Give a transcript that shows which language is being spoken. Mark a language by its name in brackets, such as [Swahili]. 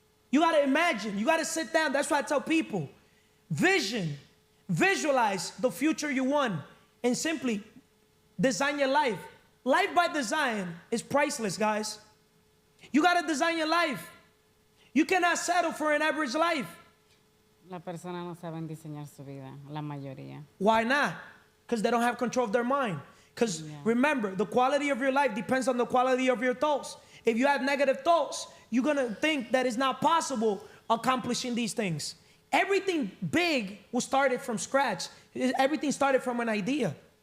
[English] You got to imagine. You got to sit down. That's why I tell people. Vision. Visualize the future you want. And simply design your life. Life by design is priceless, guys. You got to design your life. You cannot settle for an average life. [Spanish] La persona no saben diseñar su vida, la mayoría. [English] Why not? Because they don't have control of their mind. Because remember, the quality of your life depends on the quality of your thoughts. If you have negative thoughts, you're going to think that it's not possible accomplishing these things. Everything big was started from scratch. Everything started from an idea.